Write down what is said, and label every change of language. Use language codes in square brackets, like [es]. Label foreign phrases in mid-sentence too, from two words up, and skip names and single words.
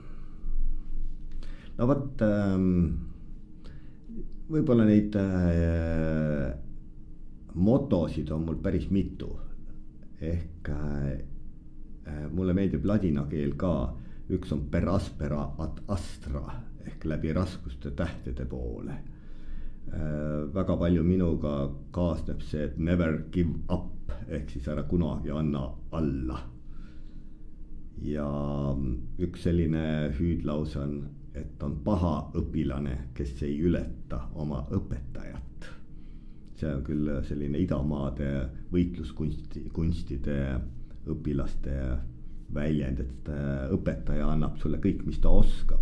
[et] No võt, võib-olla neid motosid on mul päris mitu. Ehk mulle meeldib ladina keel ka. Üks on [la] per aspera ad astra [et] ehk läbi raskuste tähtede poole. Väga palju minuga kaasneb see, et [en] never give up [et] ehk siis ära kunagi anna alla. Ja üks selline hüüdlause on, et on paha õpilane, kes ei ületa oma õpetajat. See on küll selline idamaade võitluskunstide õpilaste väljend, et õpetaja annab sulle kõik, mis ta oskab.